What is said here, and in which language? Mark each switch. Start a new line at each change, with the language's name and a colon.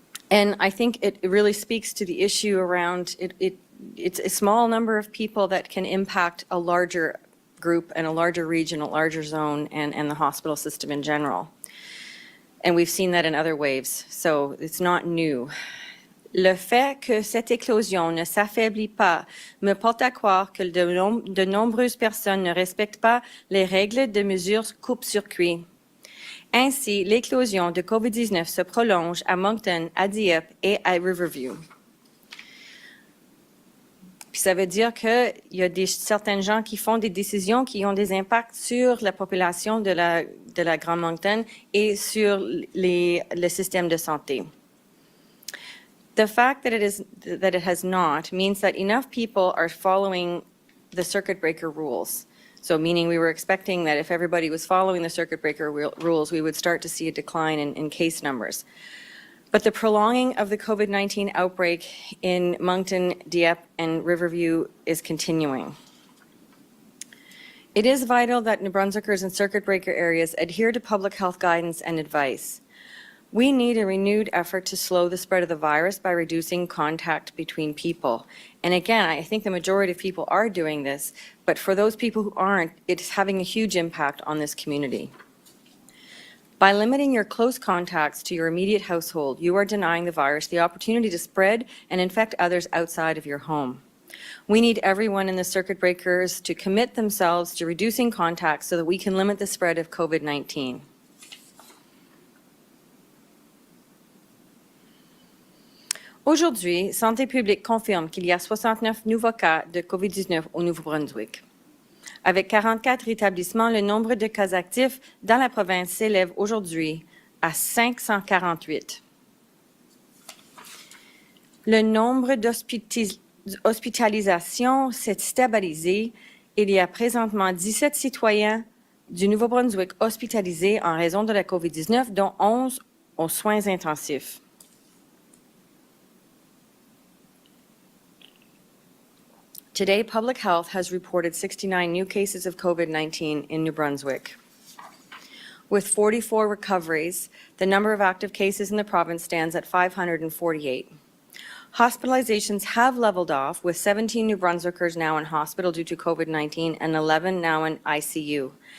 English: And I think it really speaks to the issue around it's a small number of people that can impact a larger group and a larger region, a larger zone, and the hospital system in general. And we've seen that in other waves, so it's not new.
French: Le fait que cette éclosion ne s'affaiblit pas me porte à croire que de nombreuses personnes ne respectent pas les règles de mesures coupe-circuit. Ainsi, l'éclosion de COVID-19 se prolonge à Moncton, à Dieppe et à Riverview. Puis ça veut dire qu'il y a certains gens qui font des décisions qui ont des impacts sur la population de la Grand Moncton et sur le système de santé.
English: The fact that it has not means that enough people are following the circuit breaker rules. So meaning we were expecting that if everybody was following the circuit breaker rules, we would start to see a decline in case numbers. But the prolonging of the COVID-19 outbreak in Moncton, Dieppe, and Riverview is continuing. It is vital that New Brunswickers in circuit breaker areas adhere to public health guidance and advice. We need a renewed effort to slow the spread of the virus by reducing contact between people. And again, I think the majority of people are doing this, but for those people who aren't, it's having a huge impact on this community. By limiting your close contacts to your immediate household, you are denying the virus the opportunity to spread and infect others outside of your home. We need everyone in the circuit breakers to commit themselves to reducing contacts so that we can limit the spread of COVID-19.
French: Aujourd'hui, Santé publique confirme qu'il y a 69 nouveaux cas de COVID-19 au Nouveau-Brunswick. Avec 44 rétablissements, le nombre de cas actifs dans la province s'élève aujourd'hui à 548. Le nombre d'hospitalisations s'est stabilisé. Il y a présentement 17 citoyens du Nouveau-Brunswick hospitalisés en raison de la COVID-19, dont 11 aux soins intensifs.
English: Today, Public Health has reported 69 new cases of COVID-19 in New Brunswick. With 44 recoveries, the number of active cases in the province stands at 548. Hospitalizations have leveled off, with 17 New Brunswickers now in hospital due to COVID-19 and 11 now in ICU.